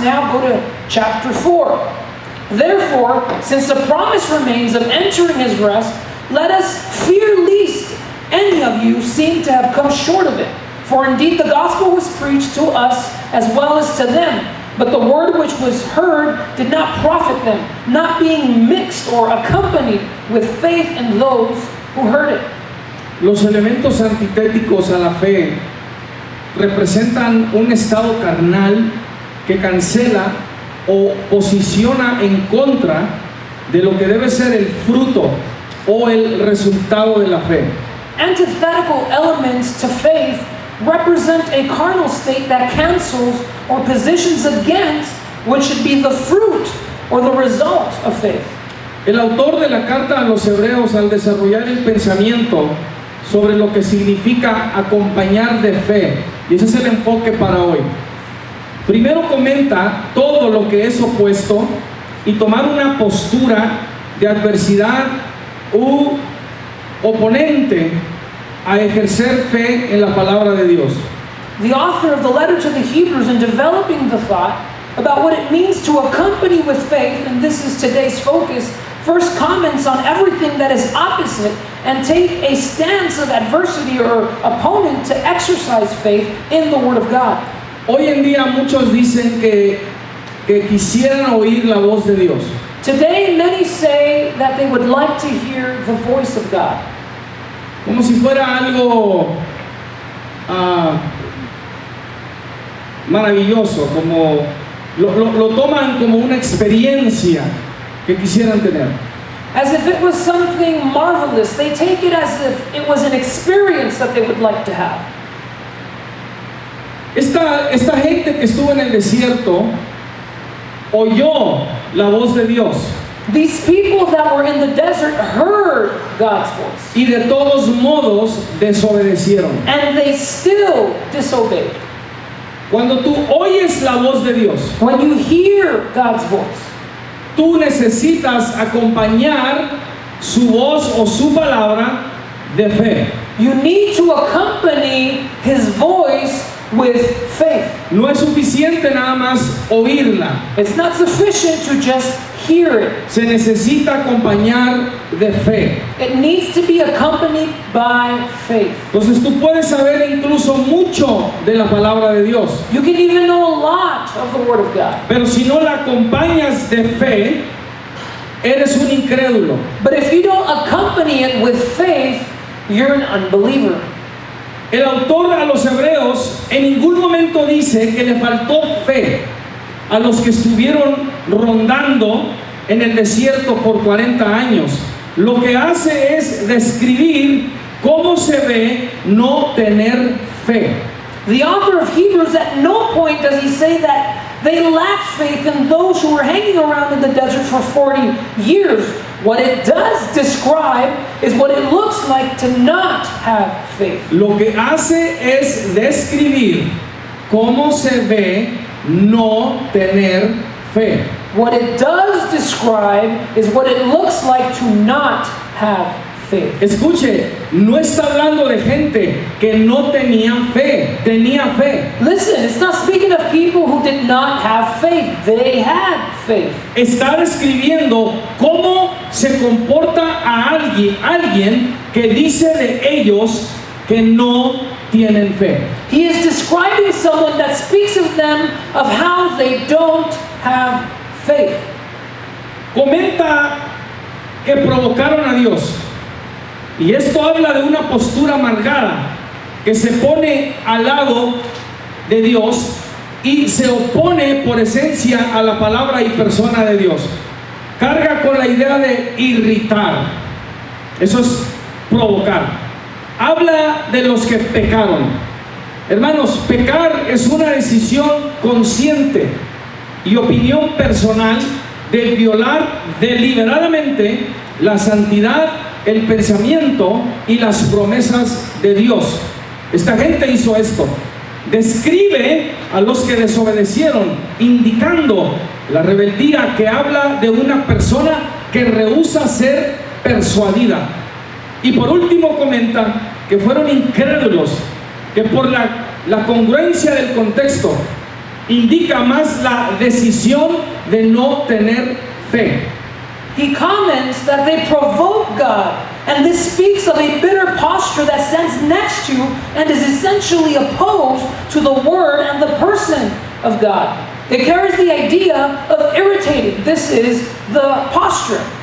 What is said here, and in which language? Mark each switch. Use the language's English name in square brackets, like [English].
[English] Now go to chapter 4. Therefore, since the promise remains of entering His rest, let us fear lest any of you seem to have come short of it. For indeed the gospel was preached to us as well as to them. But the word which was heard did not profit them, not being mixed or accompanied with faith in those who heard it. [Spanish] Los elementos antitéticos a la fe representan un estado carnal que cancela o posiciona en contra de lo que debe ser el fruto o el resultado de la fe. [English] Antithetical elements to faith represent a carnal state that cancels or positions against what should be the fruit or the result of faith. [Spanish] El autor de la carta a los Hebreos, al desarrollar el pensamiento sobre lo que significa acompañar de fe, y ese es el enfoque para hoy, primero comenta todo lo que es opuesto y tomar una postura de adversidad u oponente a ejercer fe en la palabra de Dios. [English] The author of the letter to the Hebrews, in developing the thought about what it means to accompany with faith, and this is today's focus, first comments on everything that is opposite and take a stance of adversity or opponent to exercise faith in the Word of God. [Spanish] Hoy en día muchos dicen que quisieran oír la voz de Dios. [English] Today, many say they would like to hear the voice of God. [Spanish] Como si fuera algo maravilloso, como lo toman como una experiencia que quisieran tener. [English] As if it was something marvelous. They take it as if it was an experience that they would like to have. [Spanish] Esta gente que estuvo en el desierto oyó la voz de Dios [English] These people that were in the desert heard God's voice, [Spanish] y de todos modos desobedecieron. [English] and they still disobeyed. [Spanish] Cuando tú oyes la voz de Dios, [English] When you hear God's voice, [Spanish] tú necesitas acompañar su voz o su palabra de fe. [English] you need to accompany His voice with faith. [Spanish] No es suficiente nada más oírla, [English] It's not sufficient to just hear it. [Spanish] se necesita acompañar de fe. [English] It needs to be accompanied by faith. [Spanish] Entonces tú puedes saber incluso mucho de la palabra de Dios, [English] You can even know a lot of the Word of God, [Spanish] pero si no la acompañas de fe, eres un incrédulo. [English] but if you don't accompany it with faith, you're an unbeliever. [Spanish] El autor a los hebreos en ningún momento dice que le faltó fe a los que estuvieron rondando en el desierto por 40 años. Lo que hace es describir cómo se ve no tener fe. [English] The author of Hebrews, at no point does he say that they lacked faith in those who were hanging around in the desert for 40 years. What it does describe is what it looks like to not have faith. [Spanish] Lo que hace es describir cómo se ve no tener fe. [English] What it does describe is what it looks like to not have faith. [Spanish] Escuche, no está hablando de gente que no tenía fe, tenía fe. [English] Listen, it's not speaking of people who did not have faith. They had faith. [Spanish] Está describiendo cómo se comporta a alguien que dice de ellos que no tienen fe. [English] He is describing someone that speaks of them of how they don't have faith. [Spanish] Comenta que provocaron a Dios. Y esto habla de una postura amargada que se pone al lado de Dios y se opone por esencia a la palabra y persona de Dios. Carga con la idea de irritar. Eso es provocar. Habla de los que pecaron. Hermanos, pecar es una decisión consciente y opinión personal de violar deliberadamente la santidad, el pensamiento y las promesas de Dios. Esta gente hizo esto. Describe a los que desobedecieron, indicando la rebeldía que habla de una persona que rehúsa ser persuadida. Y por último comenta que fueron incrédulos, que por la congruencia del contexto indica más la decisión de no tener fe. [English] He comments that they provoke God, and this speaks of a bitter posture that stands next to and is essentially opposed to the word and the person of God. It carries the idea of irritating. This is the posture.